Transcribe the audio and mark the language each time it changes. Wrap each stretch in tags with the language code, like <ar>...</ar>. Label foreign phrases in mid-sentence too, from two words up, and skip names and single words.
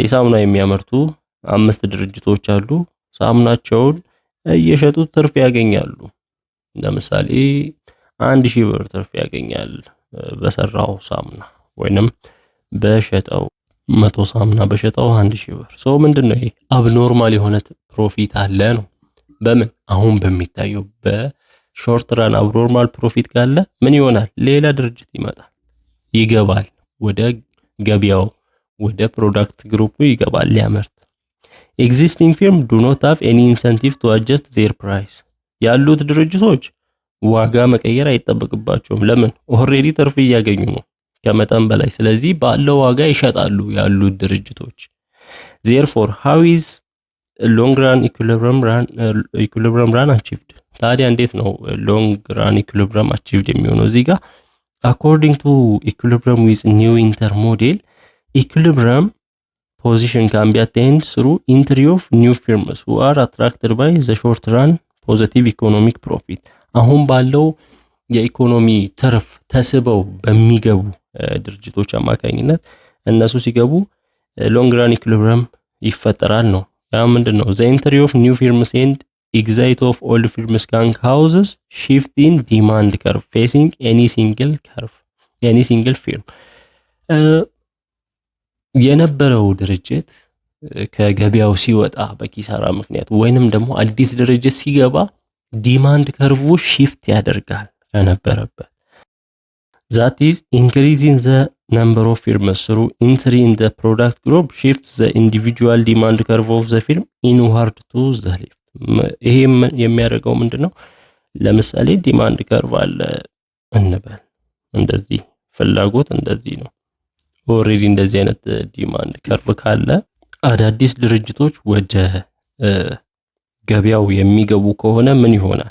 <am>ሳሙና የሚያመርቱ 5 ድርጅቶች አሉ። ሳሙናቸውን እየሸጡ ትርፍ ያገኛሉ። ለምሳሌ 1000 ብር ትርፍ ያገኛል በሰራው ሳሙና ወይንም በሸጠው 100 ሳሙና በሸጠው 1000 ብር። ምንድነው ይሄ አብኖርማል የሆነ ፕሮፊት አለ ነው። በምን አሁን በሚታየው በሾርት ራን አብኖርማል ፕሮፊት ካለ ምን ይሆናል? ሌላ ድርጅት ይመጣል ይገባል ወደ ገበያው ወደ ፕሮዳክት ግሩፑ ይገባል ሊያመርት።</am> <en>existing firm do not have any incentive to adjust their price</en> <am>ያሉት ድርጅቶች ዋጋ መቀየር አይጠበቅባቸውም። ለምን ኦሬዲ ትርፍ እያገኙ ነው ከመጠን በላይ። ስለዚህ ባለው ዋጋ ይሸጣሉ ያሉት ድርጅቶች።</am> <en>therefore how is long run equilibrium run achieved</en> <am>ታዲያ እንዴት ነው</am> <en>long run equilibrium achieved</en> <am>የሚሆነው?</am> <en>እዚህ ጋር according to equilibrium with new inter model equilibrium position can be attained through entry of new firms who are attracted by the short run positive economic profit</en> <am>አሁን ባለው የኢኮኖሚ ትርፍ ተስበው በሚገቡ ድርጅቶች አማካኝነት እነሱ ሲገቡ long</am> <en>run equilibrium</en> <am>ይፈጠራል ነው። ያ ምንድነው?</am> <en>the entry of new firms and exit of old firms can causes shift in demand curve facing any single firm</en> <am>የነበረው ድርጅት ከገበያው ሲወጣ በኪሳራ ምክንያት ወይንም ደግሞ አዲስ ድርጅት ሲገባ</am> <en>demand curve shift</en> <am>ያደርጋል ከነበረበት።</am> <en>that is increasing the number of firms through entry in the product group shifts the individual demand curve of the firm inward to the left</en> <am>ይሄ የሚያደርገው ምንድነው? ለምሳሌ</am> <en>demand curve</en> <am>አለ እንበል እንደዚህ ፍላጎት እንደዚህ ነው። ኦሬዲ እንደዚህ አይነት</am> <en>demand curve</en> <am>ካለ አዳዲስ ድርጅቶች ወደ ገበያው የሚገቡ ከሆነ ምን ይሆናል?</am>